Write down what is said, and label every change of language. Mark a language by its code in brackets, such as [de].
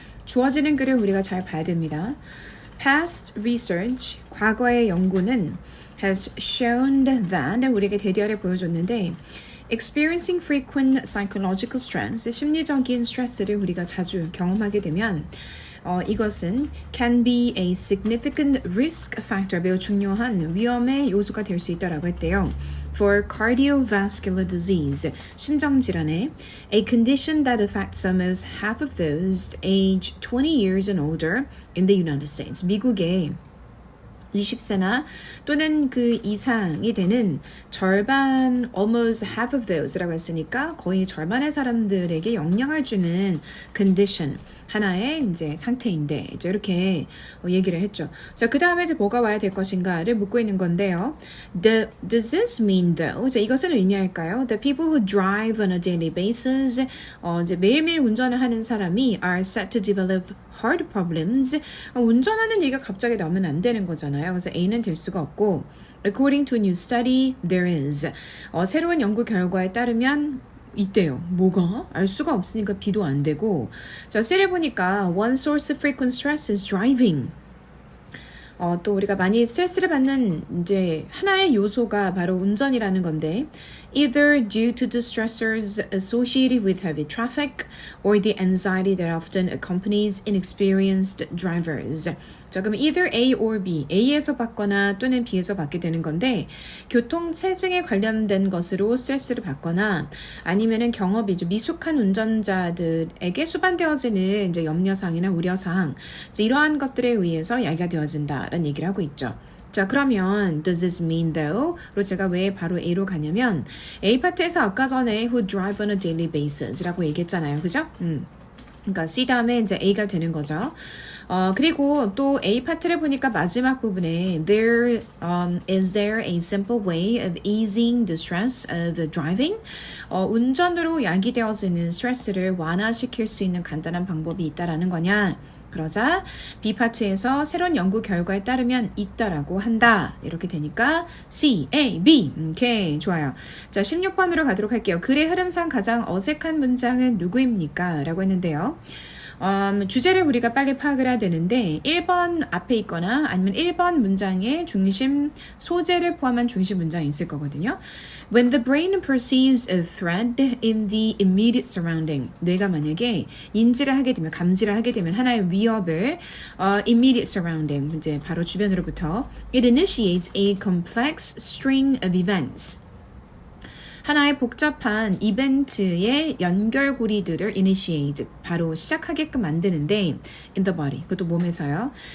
[ko] 주어지는 글을 우리가 잘 봐야 됩니다. Past research, 과거의 연구는 [en] has shown that [ko] 우리에게 대디어를 보여줬는데 [en] experiencing frequent psychological stress, [ko] 심리적인 스트레스를 우리가 자주 경험하게 되면 이것은 [en] can be a significant risk factor, [ko] 매우 중요한 위험의 요소가 될 수 있다라고 했대요. [en] For cardiovascular disease, [ko] 심정질환에 [en] a condition that affects almost half of those aged 20 years and older in the United States. [ko] 미국의 20세나 또는 그 이상이 되는 절반, [en] almost half of those [ko] 라고 했으니까 거의 절반의 사람들에게 영향을 주는 condition, 하나의 이제 상태인데 이제 이렇게 얘기를 했죠. 자, 그 다음에 이제 뭐가 와야 될 것인가를 묻고 있는 건데요. [en] Does this mean though? [ko] 자, 이것은 의미할까요? [en] The people who drive on a daily basis, [ko] 이제 매일매일 운전을 하는 사람이 [en] are set to develop heart problems. [ko] 운전하는 얘기가 갑자기 나오면 안 되는 거잖아요. 그래서 A는 될 수가 없고 [en] According to a new study, there is. [ko] 새로운 연구 결과에 따르면 있대요. 뭐가? 알 수가 없으니까 B도 안 되고. 자, C를 보니까 [en] one source of frequent stress is driving. [ko] 또 우리가 많이 스트레스를 받는 이제 하나의 요소가 바로 운전이라는 건데 [en] either due to the stressors associated with heavy traffic or the anxiety that often accompanies inexperienced drivers. [ko] 자, 그럼 either A or B, A에서 받거나 또는 B에서 받게 되는 건데 교통 체증에 관련된 것으로 스트레스를 받거나 아니면은 경험이 좀 미숙한 운전자들에게 수반되어지는 이제 염려사항이나 우려사항 이제 이러한 것들에 의해서 야기가 되어진다라는 얘기를 하고 있죠. [en] 자, 그러면 does this mean though? [ko] 로 제가 왜 바로 A로 가냐면 A 파트에서 아까 전에 [en] who drive on a daily basis [ko] 라고 얘기했잖아요. 그죠? 그러니까 C 다음에 이제 A가 되는 거죠. 그리고 또 A 파트를 보니까 마지막 부분에 [en] is there a simple way of easing the stress of driving? [ko] 운전으로 야기되어지는 스트레스를 완화시킬 수 있는 간단한 방법이 있다라는 거냐? 그러자 B 파트에서 새로운 연구 결과에 따르면 있다라고 한다. 이렇게 되니까 C, A, B. 오케이, 좋아요. 자, 16번으로 가도록 할게요. 글의 흐름상 가장 어색한 문장은 누구입니까? 라고 했는데요. 주제를 우리가 빨리 파악을 해야 되는데 1번 앞에 있거나 아니면 1번 문장의 중심 소재를 포함한 중심 문장이 있을 거거든요. [en] When the brain perceives a threat in the immediate surrounding, [ko] 뇌가 만약에 인지를 하게 되면 감지를 하게 되면 하나의 위협을 [en] immediate surrounding, [ko] 이제 바로 주변으로부터 [en] it initiates a complex string of events. [ko] 하나의 복잡한 이벤트의 연결고리들을 initiate, 바로 시작하게끔 만드는데 [en] in the body, [ko] 그것도 몸에서요.